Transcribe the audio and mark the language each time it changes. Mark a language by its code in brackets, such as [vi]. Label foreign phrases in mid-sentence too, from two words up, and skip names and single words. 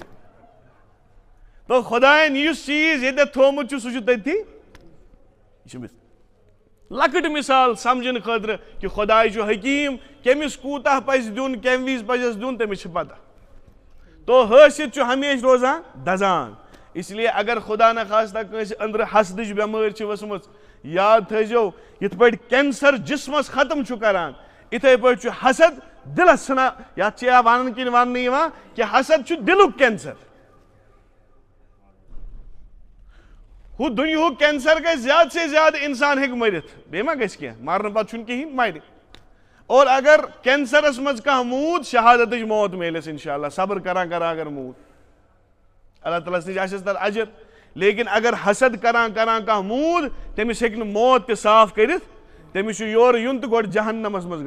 [ks] تو خۄدایَن یُس چیٖز ییٚتٮ۪تھ تھوٚومُت چھُ سُہ چھُ تٔتھی یہِ چھِ لۄکٕٹ مثال سمجھنہٕ خٲطرٕ کہِ خۄداے چھُ حکیٖم کٔمِس کوٗتاہ پزِ دیُن کمہِ وِزِ پزٮ۪س دیُن تٔمِس چھِ پتہ تو حٲصِل چھُ ہمیشہِ روزان دزان [ur] اس لیے اگر خدا نخواستہ [ks] کٲنٛسہِ أنٛدرٕ حسدٕچ بٮ۪مٲرۍ چھِ ؤژھمٕژ یاد تھٲیزیو یِتھ پٲٹھۍ کینسر جسمس ختم چھُ کران یِتھَے پٲٹھۍ چھُ حسد دِلس ژھٕنان یتھ چھِ ونان کِنۍ وننہٕ یِوان کہِ حسد چھُ دِلُک کینسر ہُہ دُنیہُک کینسر گژھِ زیادٕ سے زیادٕ انسان ہیٚکہِ مٔرِتھ بیٚیہِ ما گژھِ کینٛہہ مرنہٕ پتہٕ چھُنہٕ کِہیٖنۍ مرِ اور اگر کینسرس منٛز کانٛہہ موٗد شہادتٕچ موت میلٮ۪س انشاء اللہ صبر کران اگر موٗد اللہ تعالیٰ ہس نِش آسٮ۪س تتھ اجر لیکن اگر حسد کران کانٛہہ موٗد تٔمِس ہیٚکہِ نہٕ موت تہِ صاف کٔرِتھ تٔمِس چھُ یورٕ یُن تہٕ گۄڈٕ جہنمس منٛز